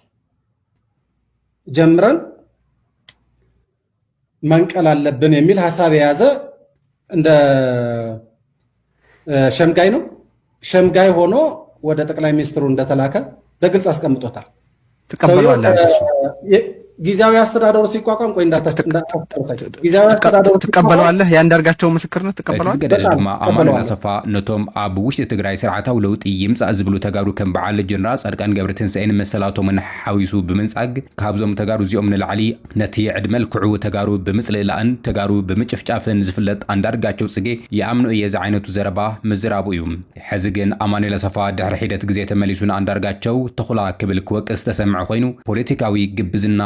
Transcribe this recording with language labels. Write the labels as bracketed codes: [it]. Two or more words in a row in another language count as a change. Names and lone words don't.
[am] ጀምረን መንቀል አለብን የሚል ሐሳብ የያዘ እንደ ሸምጋይ ነው። ሸምጋይ ሆኖ ወደ ጠቅላይ ሚኒስትሩ እንደተላከ በግልጽ አስቀምጦታል። ተቀበሏል። ጊዜያዊ አስተዳደሩ ሲቋቋም ቆይ ጊዜያዊ አስተዳደሩ ትቀበለዋለህ? የአንዳርጋቸው ምስክርነት ትቀበለዋል? [ti] ገደለ ድማ አማኑኤል አሰፋ ነቶም ኣብ ውሽጢ ትግራይ ስርዓታዊ ለውጢ ይምጻእ ዝብሉ ተጋሩ ከም በዓል ጀነራል ጻድቃን ገብረትንሳኤን መሰላቶምን ሓዊሱ ብምንጻግ ካብዞም ተጋሩ እዚኦም ንላዕሊ ነቲ ዕድመ ልክዑ ተጋሩ ብምጽልላእን ተጋሩ ብምጭፍጫፍን ዝፍለጥ አንዳርጋቸው ጽጌ የኣምኑ እየ ዚ ዓይነቱ ዘረባ ምዝራቡ እዩ። ሕዚ ግን አማኑኤል አሰፋ ድሕሪ ሒደት ግዜ ተመሊሱ ንኣንዳርጋቸው ተኹላ ክብል ክወቅስ ተሰምዐ ኮይኑ ፖለቲካዊ ግብዝና